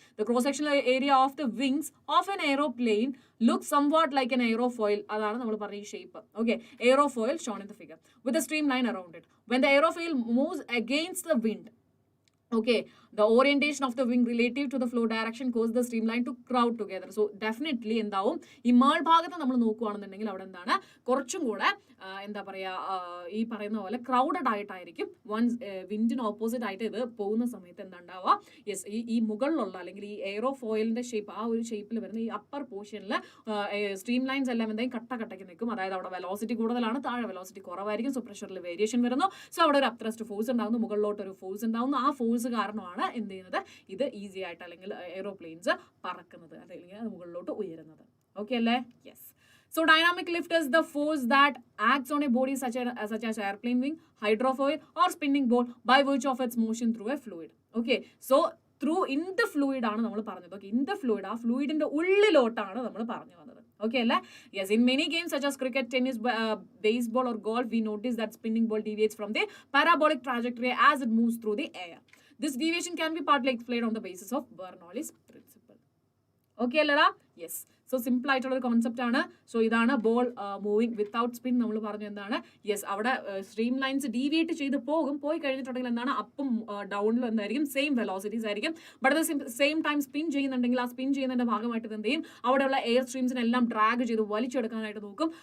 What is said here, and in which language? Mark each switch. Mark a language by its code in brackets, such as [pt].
[en] The cross-sectional area of the wings of an aeroplane looks somewhat like an aerofoil. [ml] അതാണ് നമ്മൾ പറഞ്ഞ ഈ shape. [en] Okay, aerofoil shown in the figure with a streamline around it. When the aerofoil moves against the wind, okay, the orientation of the wing relative to the flow direction causes the streamline to crowd together. [ml] So definitely എന്താവും ഈ മേൾഭാഗത്ത് നമ്മൾ നോക്കുകയാണെന്നുണ്ടെങ്കിൽ അവിടെ എന്താണ് കുറച്ചും കൂടെ എന്താ പറയുക ഈ പറയുന്ന പോലെ ക്രൗഡഡ് ആയിട്ടായിരിക്കും വൺസ് വിൻഡിന് ഓപ്പോസിറ്റ് ആയിട്ട് ഇത് പോകുന്ന സമയത്ത് എന്താ ഉണ്ടാവുക? യെസ്, ഈ മുകളിലുള്ള അല്ലെങ്കിൽ ഈ എയ്റോഫോയിലിന്റെ ഷേപ്പ് ആ ഒരു ഷേപ്പിൽ വരുന്ന ഈ അപ്പർ പോർഷനിൽ സ്ട്രീം ലൈൻസ് എല്ലാം എന്തെങ്കിലും കട്ടയ്ക്ക് നിൽക്കും. അതായത് അവിടെ വെലോസിറ്റി കൂടുതലാണ്, താഴെ വെലോസിറ്റി കുറവായിരിക്കും. സോ പ്രഷറിൽ വേരിയേഷൻ വരുന്നു. സോ അവിടെ ഒരു അപ്ത്രസ്റ്റ് ഫോഴ്സ് ഉണ്ടാകുന്നു, മുകളിലോട്ട് ഒരു ഫോഴ്സ് ഉണ്ടാകുന്നു. ആ ഫോഴ്സ് കാരണമാണ് എന്ത് ചെയ്യുന്നത്? ഇത് ഈസി ആയിട്ട് അല്ലെങ്കിൽ എയ്റോപ്ലെയിൻസ് പറക്കുന്നത് അല്ലെങ്കിൽ അത് മുകളിലോട്ട് ഉയരുന്നത്. ഓക്കെ അല്ലേ? Yes. [en] So dynamic lift is the force that acts on a body such as airplane wing, hydrofoil or spinning ball by virtue of its motion through a fluid. Okay, so [ml] through in the fluid ആണ് നമ്മൾ പറഞ്ഞത്. Okay, in the fluid, ആ ഫ്ലൂയിഡിന്റെ ഉള്ളിലോട്ടാണ് നമ്മൾ പറഞ്ഞു വന്നത്. Okay അല്ലേ? [en] Yes, in many games such as cricket, tennis, baseball or golf, we notice that spinning ball deviates from the parabolic trajectory as it moves through the air. This deviation can be partly explained on the basis of Bernoulli's principle. [ml] Okay അല്ലടാ? Yes. So simple ആയിട്ടുള്ള ഒരു concept ആണ്. So ഇതാണ് ball moving without spin. നമ്മൾ പറഞ്ഞു എന്താണ്, yes, അവിടെ stream lines deviate ചെയ്ത് പോയി കഴിഞ്ഞിട്ടുണ്ടെങ്കിൽ എന്താണ്, അപ്പും ഡൗണിലും എന്തായിരിക്കും, സെയിം വെലോസിറ്റീസ് ആയിരിക്കും. But at the same time spin ചെയ്യുന്നുണ്ടെങ്കിൽ ആ സ്പിൻ ചെയ്യുന്നതിന്റെ ഭാഗമായിട്ട് എന്ത് ചെയ്യും, അവിടെയുള്ള എയർ സ്ട്രീംസിനെല്ലാം ഡ്രാഗ് ചെയ്ത് വലിച്ചെടുക്കാനായിട്ട് നോക്കും.